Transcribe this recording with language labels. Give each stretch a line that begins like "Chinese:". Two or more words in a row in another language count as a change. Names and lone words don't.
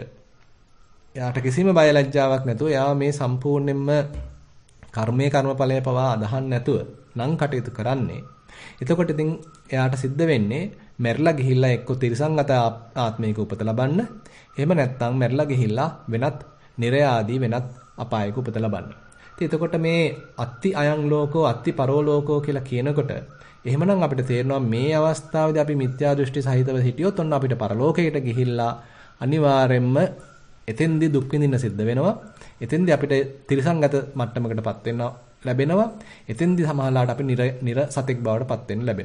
Sinhala: එයාට කිසිම බය ලැජ්ජාවක් නැතුව එයා මේ සම්පූර්ණයෙන්ම කර්මඵලය පවා අදහන් නැතුව නම් කටයුතු කරන්නේ. එතකොට ඉතින් එයාට සිද්ධ වෙන්නේ මැරිලා ගිහිල්ලා එක්ක තිරිසන්ගත ආත්මයක උපත ලබන්න. එහෙම නැත්නම් මැරිලා ගිහිල්ලා වෙනත් නිරය ආදී වෙනත් අපායක උපත ලබන්න. ඉතින් එතකොට මේ
Pali: අත්ති අයං ලෝකෝ අත්ති පරෝ ලෝකෝ
Sinhala: කියලා කියනකොට එහෙමනම් අපිට තේරෙනවා මේ අවස්ථාවේදී අපි මිත්‍යා දෘෂ්ටි සහිතව හිටියොත් ඔන්න අපිට පරලෝකයට ගිහිල්ලා අනිවාර්යෙන්ම එතෙන්දී දුක් විඳින්න සිද්ධ වෙනවා. එතෙන්දී අපිට තිරිසන්ගත මට්ටමකටපත් වෙන්න ලැබෙනවා. එතෙන්දී සමහරලාට අපි නිර සතෙක් බවට පත් වෙන්න ලැබෙනවා.